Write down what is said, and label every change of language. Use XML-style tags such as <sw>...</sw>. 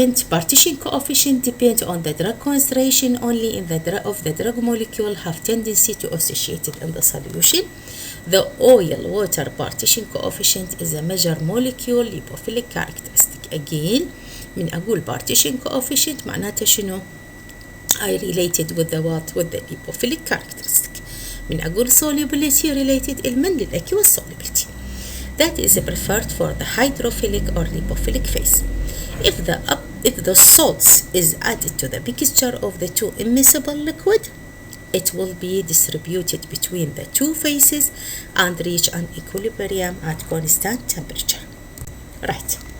<en>Partition coefficient depends on the drug concentration only in the drug molecule have tendency to associate it in the solution. The oil-water partition coefficient is a measure molecule lipophilic characteristic. Again,</en> <ar>من أقول</ar> <en>partition coefficient</en> <ar>معناته شنو؟</ar> <en>I related with the what? With the lipophilic characteristic.</en> <ar>من أقول</ar> <en>solubility related</en> <ar>المن للأكيوس solubility.</ar> <en>That is preferred for the hydrophilic or lipophilic phase. If the salts is added to the mixture of the two immiscible liquid, it will be distributed between the two phases and reach an equilibrium at constant temperature. Right.</en>